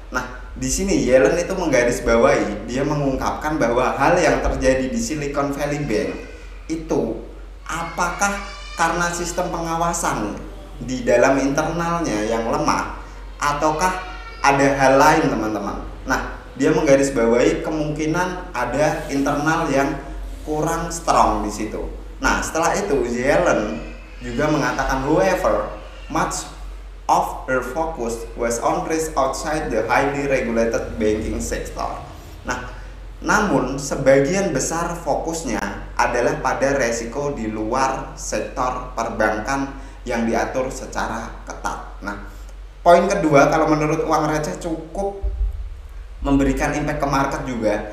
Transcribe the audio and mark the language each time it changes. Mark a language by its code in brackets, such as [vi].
[id] Nah, di sini Yellen itu menggarisbawahi, dia mengungkapkan bahwa hal yang terjadi di Silicon Valley Bank itu apakah karena sistem pengawasan di dalam internalnya yang lemah ataukah ada hal lain teman-teman. Nah, dia menggarisbawahi kemungkinan ada internal yang kurang strong di situ. Nah, setelah itu Yellen juga mengatakan [en] however much of her focus was on risk outside the highly regulated banking sector. [id] Nah, namun sebagian besar fokusnya adalah pada resiko di luar sektor perbankan yang diatur secara ketat. Nah, poin kedua, kalau menurut uang receh cukup memberikan impact ke market juga.